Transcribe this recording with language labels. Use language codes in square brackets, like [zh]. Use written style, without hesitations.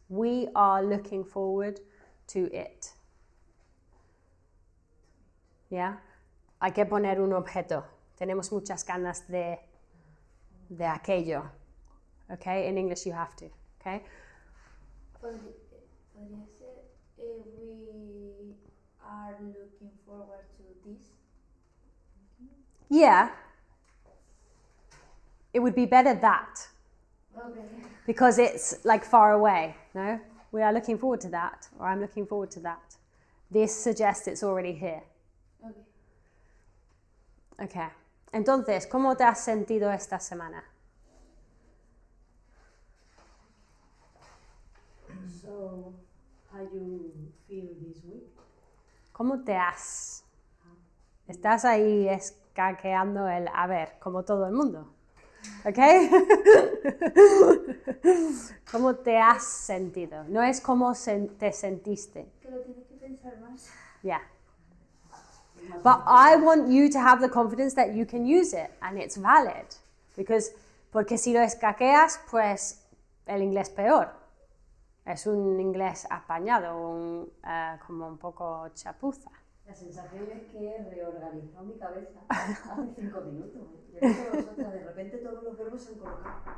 [en] We are looking forward to it. [es] ¿Yeah? Hay que poner un objeto. Tenemos muchas ganas de aquello. [en] Okay? In English you have to. Okay? [es] Podría ser, [en] we are looking forward to this. Yeah. It would be better that. Okay. Because it's like far away, no? We are looking forward to that, or I'm looking forward to that. This suggests it's already here. Okay. Okay. [es] Entonces, ¿cómo te has sentido esta semana? [en] So, how you feel this week? [es] ¿Cómo te has? Estás ahí escaqueando el a ver, como todo el mundo. ¿Ok? ¿Cómo te has sentido? No es cómo te sentiste. Que lo tienes que pensar más. [en] Yeah. But I want you to have the confidence that you can use it and it's valid. [es] Porque si lo escaqueas, pues el inglés peor. Es un inglés apañado, como un poco chapuza. La sensación es que he reorganizado mi cabeza hace 5 minutos. Yo creo que vosotras, de repente todos los verbos se han colocado.